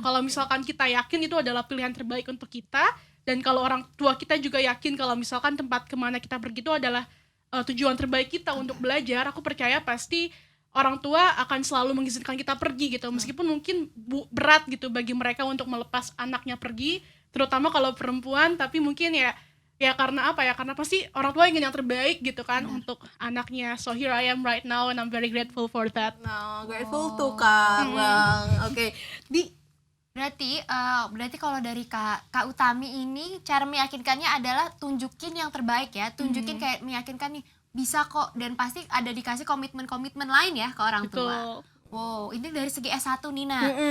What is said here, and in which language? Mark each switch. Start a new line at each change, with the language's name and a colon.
Indonesian: Kalau misalkan kita yakin itu adalah pilihan terbaik untuk kita, dan kalau orang tua kita juga yakin kalau misalkan tempat kemana kita pergi itu adalah tujuan terbaik kita untuk belajar, aku percaya pasti orang tua akan selalu mengizinkan kita pergi gitu, meskipun mungkin berat gitu bagi mereka untuk melepas anaknya pergi, terutama kalau perempuan, tapi mungkin ya karena apa ya, karena pasti orang tua ingin yang terbaik gitu kan untuk anaknya.
English: So here I am right now and I'm very grateful for that.
Indonesian: Nah, grateful tuh Kak Bang. Oke. Berarti kalau dari Kak Utami ini cara meyakinkannya adalah tunjukin yang terbaik ya, tunjukin kayak meyakinkan nih bisa kok, dan pasti ada dikasih komitmen-komitmen lain ya ke orang tua. Betul. Wow, ini dari segi S1 nih Nah.